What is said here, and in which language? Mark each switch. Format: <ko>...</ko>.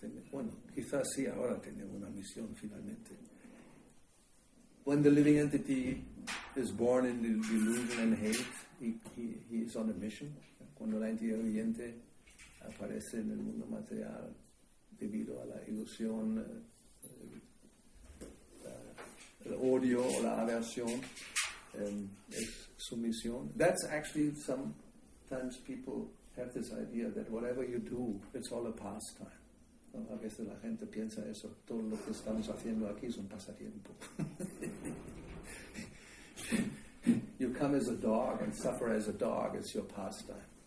<es>Bueno, quizás sí, ahora tenemos una misión finalmente.</es> <en>When the living entity is born in the delusion and hate, he is on a mission.</en> <es>Cuando la entidad viviente aparece en el mundo material debido a la ilusión, el odio o la aversión, es su misión.</es> <en>That's actually, sometimes people have this idea that whatever you do, it's all a pastime.</en> <es>¿No? A veces la gente piensa eso, todo lo que estamos haciendo aquí es un pasatiempo.</es> <en>You come as a dog and suffer as a dog, it's your pastime.</en>